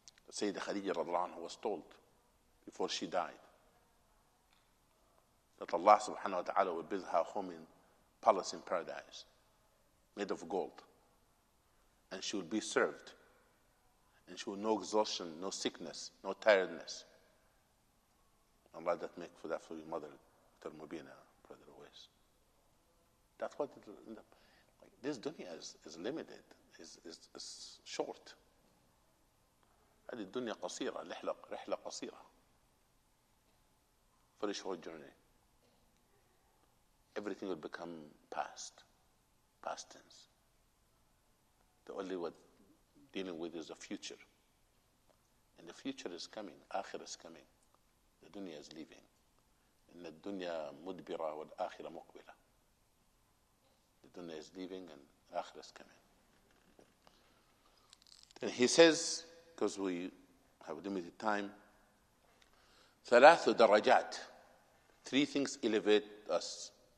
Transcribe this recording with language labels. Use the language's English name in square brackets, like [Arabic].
[English] Sayyidah Khadija radiallahu anha was told before she died that Allah subhanahu wa ta'ala will build her home in palace in paradise made of gold, and she will be served, and she will know exhaustion, no sickness, no tiredness. Allah that make for that for your mother, Mubina, brother Awais. That's what it will end up. Like, this dunya is limited, is short. [Arabic] هذه الدنيا قصيرة، رحلة قصيرة. [English] Very short journey. Everything will become past tense. The only what dealing with is the future. And the future is coming, akhirah is coming. The dunya is leaving. [Arabic] إن الدنيا مدبرة والآخرة مقبلة. [English] The dunya is leaving and akhirah is coming. And he says, because we have limited time, [Arabic] ثلاث درجات. [English] Three things elevate us.